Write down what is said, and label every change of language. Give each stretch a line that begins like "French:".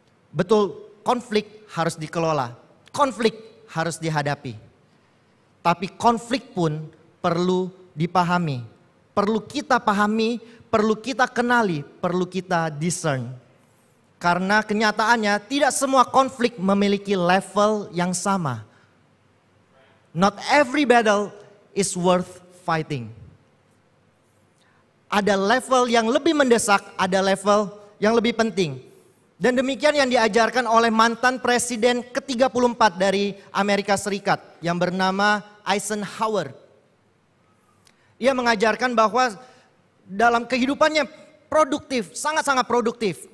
Indonesian: Betul, konflik harus dikelola, konflik harus dihadapi. Tapi konflik pun perlu dipahami, perlu kita pahami, perlu kita kenali, perlu kita discern. Karena kenyataannya tidak semua konflik memiliki level yang sama.
English: Not every battle is worth fighting.
Indonesian: Ada level yang lebih mendesak, ada level yang lebih penting. Dan demikian yang diajarkan oleh mantan presiden ke-34 dari Amerika Serikat yang bernama Eisenhower. Ia mengajarkan bahwa dalam kehidupannya produktif, sangat-sangat produktif.